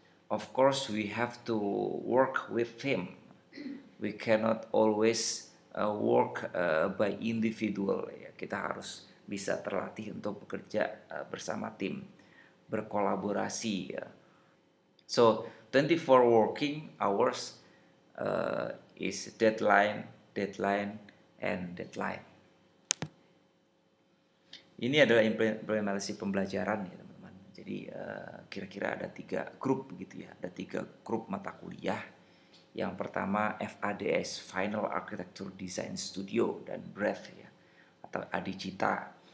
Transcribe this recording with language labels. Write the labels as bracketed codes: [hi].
[en] Of course we have to work with team. We cannot always work by individual ya. [id] Kita harus bisa terlatih untuk bekerja bersama tim, berkolaborasi ya. [en] So 24 working hours is deadline, and deadline. [id] Ini adalah implementasi pembelajaran ya teman-teman. Jadi kira-kira ada 3 grup gitu ya. Ada 3 grup mata kuliah. Yang pertama FADS, Final Architecture Design Studio, dan Breath ya atau Adicita.